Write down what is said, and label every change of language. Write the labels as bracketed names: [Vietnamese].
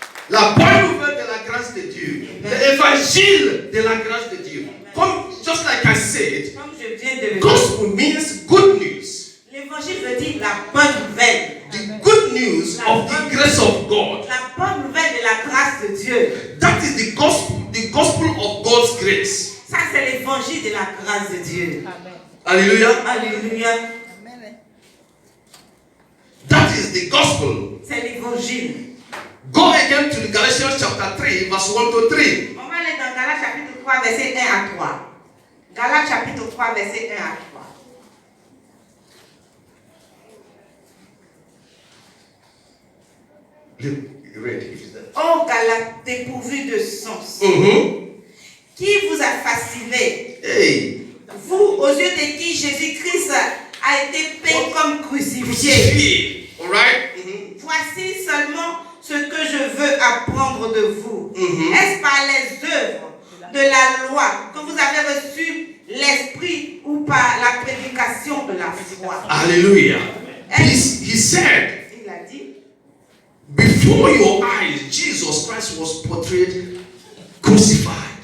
[French] La bonne nouvelle de la grâce de Dieu. L'évangile de la grâce de Dieu. [English] Comme, just like I said, [French] Comme je viens de le dire, [English] gospel means good news. [French] l'évangile veut dire la bonne nouvelle. [English] The good news of the grace of God. [French] La bonne nouvelle de la grâce de Dieu. [English] That is the gospel of God's grace. [French] Ça, c'est l'évangile de la grâce de Dieu. Alléluia. Alléluia. [English] That is the gospel. [French] C'est l'évangile. [English] Go again to the Galatians chapter 3, verse 1 to 3. [French] On va aller dans Galates chapitre 3, verset 1 à 3. Galates chapitre 3, verset 1 à 3. [English] Read, if it's there. [French] Ô Galates dépourvus de sens, qui vous a fasciné, Hey. Vous, aux yeux de qui Jésus-Christ a été peint comme crucifié. [English] Alright? [French] Voici seulement ce que je veux apprendre de vous. Est-ce par les œuvres de la loi que vous avez reçu l'esprit ou par la prédication de la foi? [English] Hallelujah. He said, [French] il a dit, [English] before your eyes, Jesus Christ was portrayed crucified.